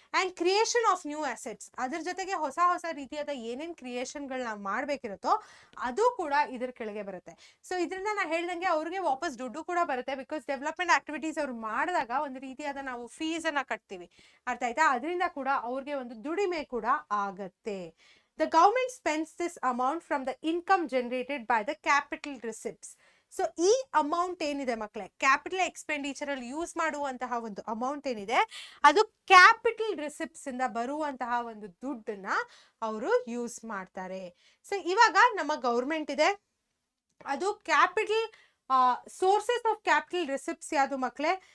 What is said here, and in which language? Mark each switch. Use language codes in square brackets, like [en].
[en] and creation of new assets, [kn] ಅದ್ರ ಜೊತೆಗೆ ಹೊಸ ಹೊಸ ರೀತಿಯಾದ ಏನೇನ್ ಕ್ರಿಯೇಷನ್ಗಳನ್ನ ಮಾಡ್ಬೇಕಿರುತ್ತೋ ಅದು ಕೂಡ ಇದ್ರ ಕೆಳಗೆ ಬರುತ್ತೆ. ಸೊ ಇದರಿಂದ ನಾ ಹೇಳ್ದಂಗೆ ಅವ್ರಿಗೆ ವಾಪಸ್ ದುಡ್ಡು ಕೂಡ ಬರುತ್ತೆ, ಬಿಕಾಸ್ ಡೆವಲಪ್ಮೆಂಟ್ ಆಕ್ಟಿವಿಟೀಸ್ ಅವ್ರು ಮಾಡಿದಾಗ ಒಂದು ರೀತಿಯಾದ ನಾವು ಫೀಸ್ ಅನ್ನ ಕಟ್ತೀವಿ. ಅರ್ಥ ಆಯ್ತಾ? ಅದರಿಂದ ಕೂಡ ಅವ್ರಿಗೆ ಒಂದು ದುಡಿಮೆ ಕೂಡ ಆಗತ್ತೆ. [en] The government spends this amount from the income generated by the capital receipts. [kn] So ಈ ಅಮೌಂಟ್ ಏನಿದೆ ಮಕ್ಕಳೇ, ಕ್ಯಾಪಿಟಲ್ ಎಕ್ಸ್ಪೆಂಡಿಚರ್ ಅಲ್ಲಿ ಯೂಸ್ ಮಾಡುವಂತಹ ಒಂದು ಅಮೌಂಟ್ ಏನಿದೆ ಅದು ಕ್ಯಾಪಿಟಲ್ ರಿಸಿಪ್ಟ್ಸ್ ಇಂದ ಬರುವಂತಹ ಒಂದು ದುಡ್ಡನ್ನ ಅವರು ಯೂಸ್ ಮಾಡ್ತಾರೆ. ಸೊ ಇವಾಗ ನಮ್ಮ ಗೌರ್ಮೆಂಟ್ ಇದೆ, ಅದು [en] capital sources of capital receipts [kn] ಯಾವುದು ಮಕ್ಕಳೇ?